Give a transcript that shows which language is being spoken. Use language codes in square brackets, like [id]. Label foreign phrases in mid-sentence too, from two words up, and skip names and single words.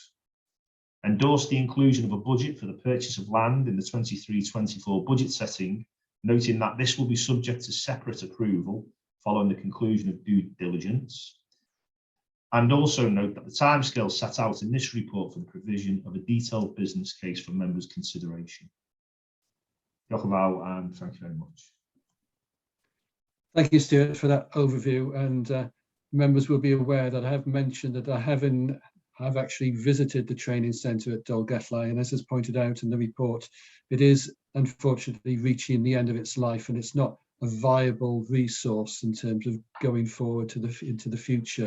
[en] Endorse the inclusion of a budget for the purchase of land in the 23-24 budget setting, noting that this will be subject to separate approval following the conclusion of due diligence. And also note that the timescale set out in this report for the provision of a detailed business case for members' consideration. [cy] Diolch yn fawr, [en] and thank you very much. Thank you, Stuart, for that overview. And members will be aware that I have mentioned that I've actually visited the training centre at Dolgellau, and as is pointed out in the report, it is unfortunately reaching the end of its life, and it's not a viable resource in terms of going forward into the future.